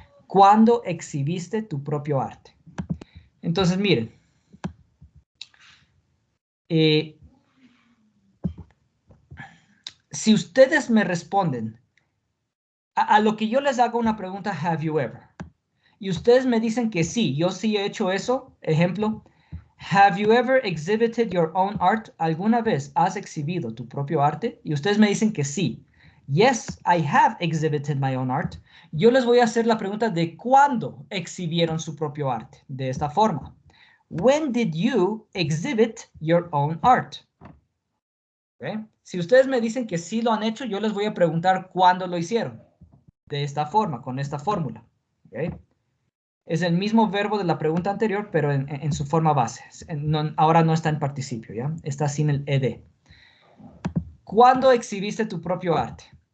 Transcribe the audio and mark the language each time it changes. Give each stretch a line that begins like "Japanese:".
Spanish: ¿Cuándo exhibiste tu propio arte? Entonces, miren. Si ustedes me responden a lo que yo les hago una pregunta,
English: have you ever?
Spanish: Y ustedes me dicen que sí, yo sí he hecho eso. Ejemplo,
English: have you ever exhibited your own art?
Spanish: ¿Alguna vez has exhibido tu propio arte? Y ustedes me dicen que sí.
English: Yes, I have exhibited my own art.
Spanish: Yo les voy a hacer la pregunta de cuándo exhibieron su propio arte. De esta forma.
English: When did you exhibit your own art? ¿Okay?
Spanish: Si ustedes me dicen que sí lo han hecho, yo les voy a preguntar cuándo lo hicieron. De esta forma, con esta fórmula. ¿Okay? Es el mismo verbo de la pregunta anterior, pero en su forma base. Ahora no está en participio, ¿ya? Está sin el ed. ¿Cuándo exhibiste tu propio arte?